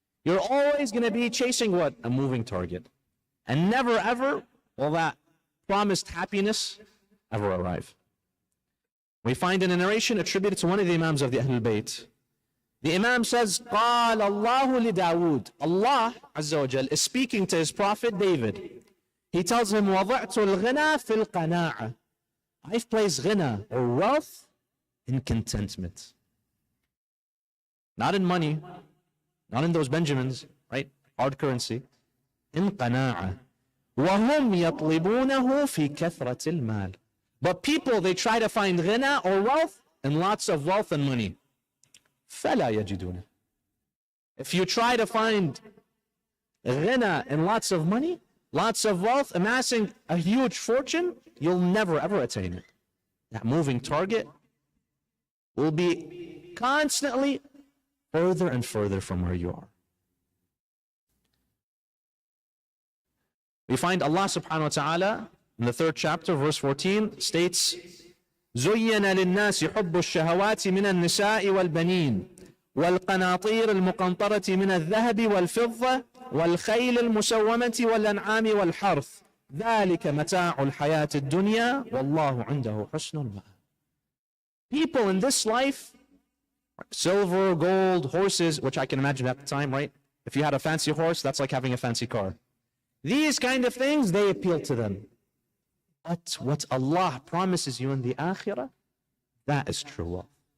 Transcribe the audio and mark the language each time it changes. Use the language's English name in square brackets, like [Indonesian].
[English] You're always going to be chasing what? A moving target. And never ever will that promised happiness ever arrive. We find in a narration attributed to one of the Imams of the Ahlul Bayt. The Imam says, [Arabic] قال الله لداود. [English] Allah Azza wa Jal is speaking to his prophet David. He tells him, [Arabic] وضعت الغنى في القناعة. [English] I've placed ghina, or wealth, in contentment. Not in money, not in those Benjamins, right? Hard currency. In qana'a. [Arabic] وَهُمْ يَطْلِبُونَهُ فِي كَثْرَةِ الْمَالِ. [English] But people, they try to find ghina or wealth in lots of wealth and money. [Arabic] فَلَا يَجِدُونَ. [English] If you try to find ghina in lots of money, lots of wealth, amassing a huge fortune, you'll never ever attain it. That moving target will be constantly further and further from where you are. We find Allah subhanahu wa ta'ala in the 3rd chapter, verse 14, states, [Arabic] زُيِّنَ لِلنَّاسِ حُبُّ الشَّهَوَاتِ مِنَ النِّسَاءِ وَالْبَنِينَ والقناطير المقنطرة من الذهب والفضة والخيل المسومة والأنعام والحرث ذلك متاع الحياة الدنيا والله عنده حسن المآب. [English] People in this life, silver, gold, horses, which I can imagine at the time, right? If you had a fancy horse, that's like having a fancy car. These kind of things, they appeal to them. But what Allah promises you in the akhirah, that is true wealth.